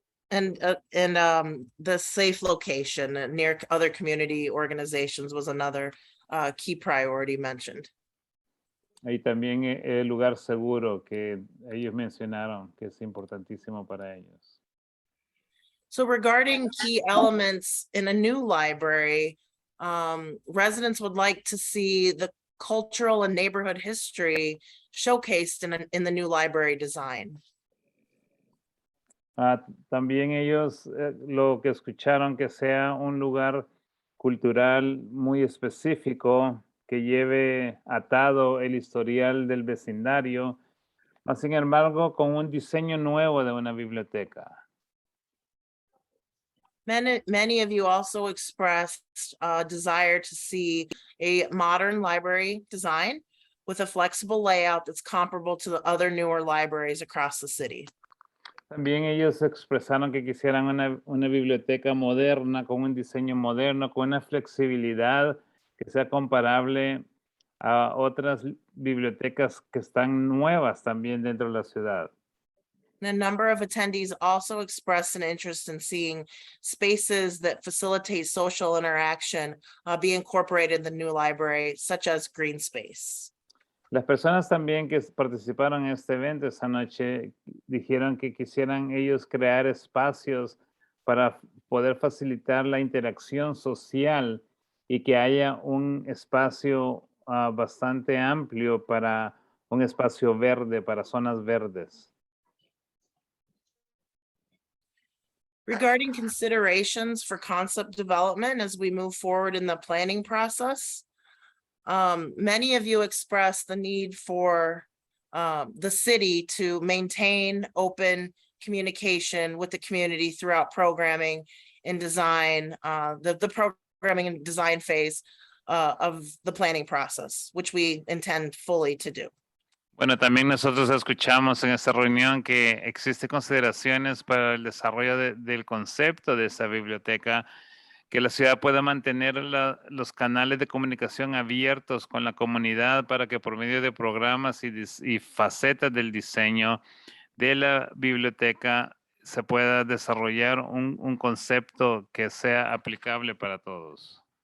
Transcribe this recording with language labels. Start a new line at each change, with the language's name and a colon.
English: And the safe location near other community organizations was another key priority mentioned.
Spanish: Y también el lugar seguro que ellos mencionaron, que es importantísimo para ellos.
English: So regarding key elements in a new library, residents would like to see the cultural and neighborhood history showcased in the new library design.
Spanish: También ellos lo que escucharon que sea un lugar cultural muy específico que lleve atado el historial del vecindario, mas sin embargo con un diseño nuevo de una biblioteca.
English: Many of you also expressed a desire to see a modern library design with a flexible layout that's comparable to the other newer libraries across the city.
Spanish: También ellos expresaron que quisieran una biblioteca moderna, con un diseño moderno, con una flexibilidad que sea comparable a otras bibliotecas que están nuevas también dentro de la ciudad.
English: And a number of attendees also expressed an interest in seeing spaces that facilitate social interaction be incorporated in the new library, such as green space.
Spanish: Las personas también que participaron en este evento esta noche dijeron que quisieran ellos crear espacios para poder facilitar la interacción social y que haya un espacio bastante amplio para un espacio verde, para zonas verdes.
English: Regarding considerations for concept development as we move forward in the planning process, many of you expressed the need for the city to maintain open communication with the community throughout programming and design, the programming and design phase of the planning process, which we intend fully to do.
Spanish: Bueno, también nosotros escuchamos en esta reunión que existen consideraciones para el desarrollo del concepto de esa biblioteca, que la ciudad pueda mantener los canales de comunicación abiertos con la comunidad para que por medio de programas y facetas del diseño de la biblioteca se pueda desarrollar un concepto que sea aplicable para todos.